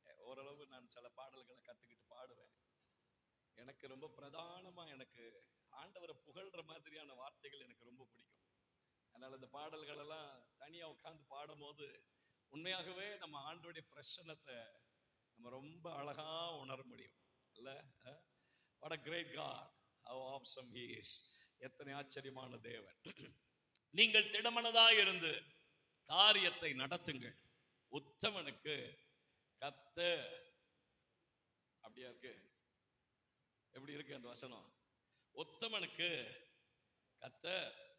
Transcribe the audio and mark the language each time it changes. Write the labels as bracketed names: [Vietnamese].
[Tamil] ஓரளவு நான் சில பாடல்களை கத்துக்கிட்டு பாடுவேன். எனக்கு ரொம்ப பிரதானமா எனக்கு ஆண்டவரை புகழ்ற மாதிரியான வார்த்தைகள் எனக்கு ரொம்ப பிடிக்கும். அதனால இந்த பாடல்கள் எல்லாம் தனியா உட்கார்ந்து பாடும் போது உண்மையாகவே நம்ம ஆண்டவருடைய பிரசன்னத்தை நம்ம ரொம்ப அழகா உணர முடியும் இல்ல? [English] What a great God, how awesome he is. [Tamil] எத்தனை ஆச்சரியமான தேவன். நீங்கள் திடமனதாய் இருந்து காரியத்தை நடத்துங்கள், உத்தமனுக்கு கர்த்தர். அப்படியா இருக்கு? எப்படி இருக்கு அந்த வசனம்? உத்தமனுக்கு கர்த்தர்.